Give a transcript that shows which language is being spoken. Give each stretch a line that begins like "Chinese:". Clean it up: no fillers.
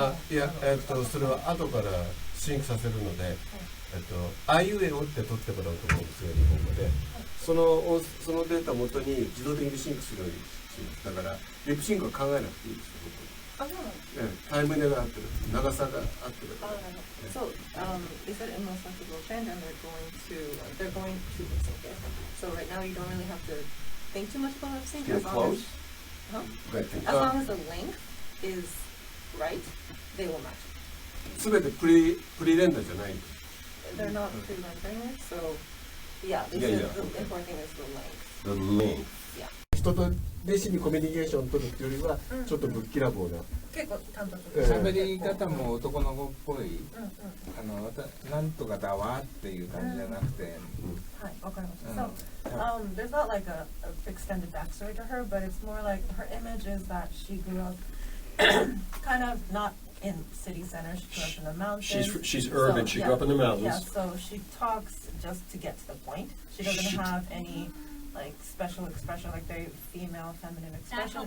Japanese: いや、それは後からシンクさせるので、あいうえおって取ってもらうと思うんですよ、日本語で。そのデータを元に自動的にシンクするようにします。だから、リップシンクは考えなくていいですよ、本当に。タイムネが合ってる、長さが合ってる。
English: So, they said in Los Angeles band, and they're going to lip sync it. So right now you don't really have to think too much about lip sync. Get close. As long as the length is right, they will match it.
Japanese: すべてプリレンダーじゃないんです。
English: They're not pre-rendering it, so yeah, they said the important thing is the length. The length.
Japanese: 人と弟子にコミュニケーションを取るっていうよりは、ちょっとぶっきらぼうな。結構淡々と。喋り方も男の子っぽい、なんとかだわっていう感じじゃなくて。はい、わかりました。
English: So, there's not like a extended backstory to her, but it's more like her image is that she grew up kind of not in city centers. She grew up in the mountains. She's urban. She grew up in the mountains. Yeah, so she talks just to get to the point. She doesn't have any like special expression, like very female, feminine expression.